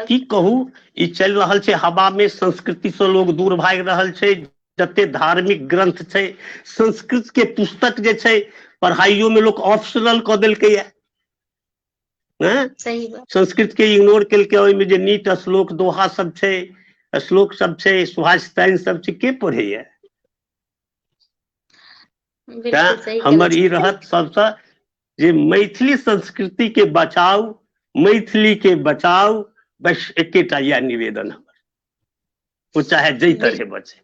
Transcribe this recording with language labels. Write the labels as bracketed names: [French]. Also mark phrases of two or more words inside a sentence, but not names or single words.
[Maithili] बात। की कहू, ई चलि रहल छै हवा में, संस्कृति से लोग दूर भागि रहल छै। जते धार्मिक ग्रंथ छै, संस्कृत के पुस्तक जे छै पढ़ाइयो में लोग ऑप्शनल कऽ देलकै है। सही बात। संस्कृत के इग्नोर केलकै, ओहिमे जे नीट श्लोक दोहा सब छै, श्लोक सब छै, सुभाषिताइन सब छै, के पढ़ैया। बिल्कुल सही कहै हमर ई छी। रहत सबसे जे मैथिली संस्कृति के बचाउ, मैथिली के बचाउ, बस एकेटा यह निवेदन हमर, वो चाहे जै तरहे बचे।